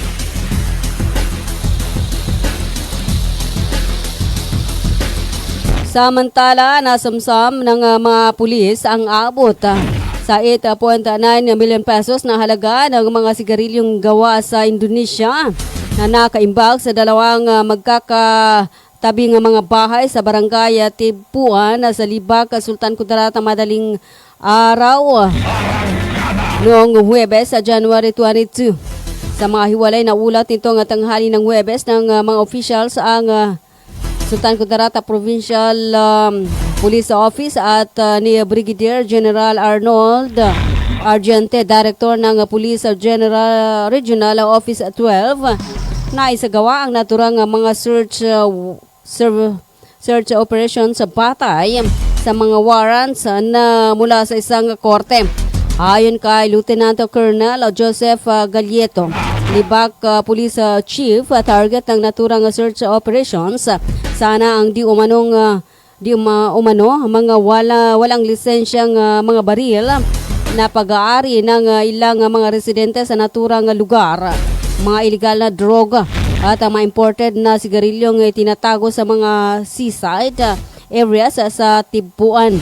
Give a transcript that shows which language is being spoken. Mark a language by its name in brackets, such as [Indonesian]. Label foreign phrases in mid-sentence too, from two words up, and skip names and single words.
[Filipino] Samantala, nasamsam ng mga pulis ang abot sa 8.9 million pesos na halaga ng mga sigarilyong gawa sa Indonesia na nakaimbag sa dalawang magkakatabing mga bahay sa barangay Tibuan sa Libak, Sultan Kudarat madaling araw noong Huwebes sa January 22. Sa mga hiwalay na ulat nitong tanghali ng Huwebes ng mga officials ang Sultan Kudarat Provincial Police Office at ni Brigadier General Arnold Argente, Director ng Police General Regional Office 12, na isagawa ang naturang mga [English] search operations [Filipino] sa batay sa mga warrants na mula sa isang korte. Ayon kay Lieutenant Colonel Joseph Galieto, Libak Police Chief, target ng naturang [English] search operations [Filipino] sana ang di umano mga walang lisensyang mga baril na pag-aari ng ilang mga residente sa naturang lugar, mga illegal na droga at mga imported na sigarilyong tinatago sa mga [English] seaside areas [Filipino] sa Tibuan.